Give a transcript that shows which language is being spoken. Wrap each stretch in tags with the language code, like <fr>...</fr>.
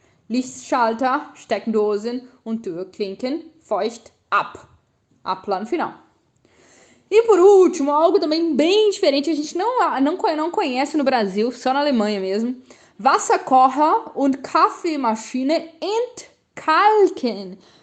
<de>Lichtschalter, Steckdosen und Türklinken, feucht ab.</de> <pt>Ab lá no final. E por último, algo também bem diferente, a gente não conhece no Brasil, só na Alemanha mesmo.</pt> <de>Wasserkocher und Kaffeemaschine entkalken.</de>